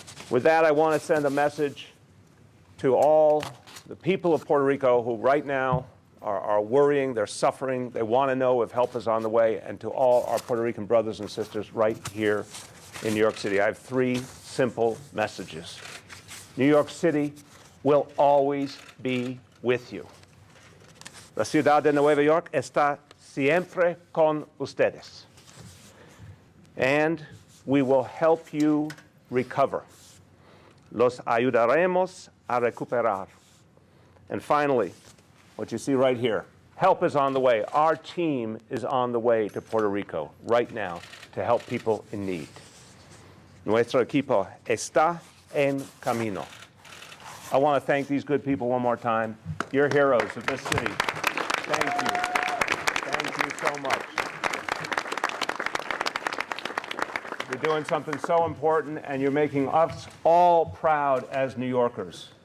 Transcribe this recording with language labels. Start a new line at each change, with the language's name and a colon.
English: With that, I want to send a message to all the people of Puerto Rico who right now are worrying, they're suffering, they want to know if help is on the way, and to all our Puerto Rican brothers and sisters right here in New York City. I have three simple messages. New York City will always be with you.
Spanish: La ciudad de Nueva York está siempre con ustedes.
English: And we will help you recover.
Spanish: Los ayudaremos a recuperar.
English: And finally, what you see right here, help is on the way. Our team is on the way to Puerto Rico right now to help people in need.
Spanish: Nuestro equipo está en camino.
English: I want to thank these good people one more time. You're heroes of this city. Thank you. Thank you so much. You're doing something so important, and you're making us all proud as New Yorkers.